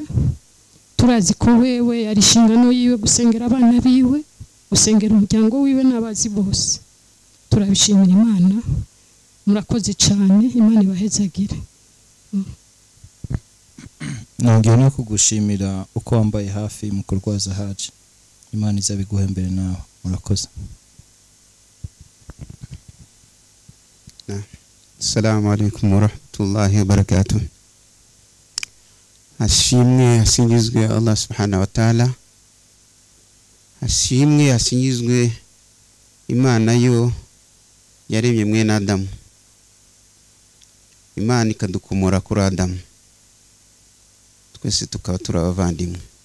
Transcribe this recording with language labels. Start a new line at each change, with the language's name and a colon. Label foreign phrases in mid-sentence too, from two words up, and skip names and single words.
Rundi: Turazi ko wewe yari inshingano yiwe gusengera abana biwe, gusengera umuryango wiwe n'abazi bose. Turabishimira Imana. Murakoze cyane, Imana ibahezagire. Nongeye no kugushimira uko wambaye hafi mu kurwaza haje. Imana izabiguhe mbere nawe. Murakoze.
Arabic: السلام عليكم ورحمة الله وبركاته.
Rundi: Hashimwe hasingizwe
Arabic: الله سبحانه وتعالى.
Rundi: Hashimwe hasingizwe Imana yo yaremye mwene Adamu. Imana ikadukomora kuri Adamu, twese tukaba turabavandimwe.